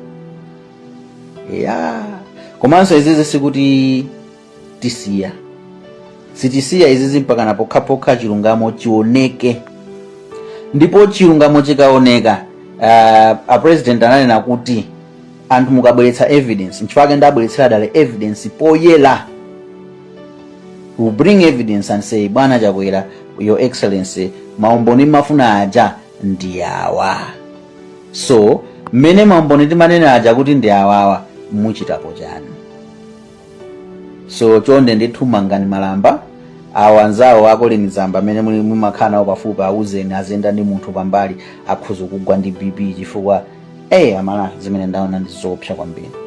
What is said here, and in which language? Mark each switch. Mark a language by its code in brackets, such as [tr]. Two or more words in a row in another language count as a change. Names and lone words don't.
[ny] Komanso izizi sikuti tisiya, sitisiya izizi mpaka na pokhapokha chilungamo chioneke. Ndipo chilungamo chikaoneka, a president ananena kuti anthu mukabweretsa evidence, nchifukwa ndabweretsera dale evidence poyela. [en] We bring evidence and say bwana Chakwera Your Excellency, [ny] maumboni mafuna aja ndi awa. So mmene maumboni timanena aja kuti ndi awawa muchitapo chani. So chonde ndithu mangani malamba awanzawo a Coleen Zamba amene muli mumakhala nawo pafupi auzeni azenda ndi munthu pambali akhuza kugwa ndi BP chifukwa amala zimene ndaona ndizoopsa kwambiri.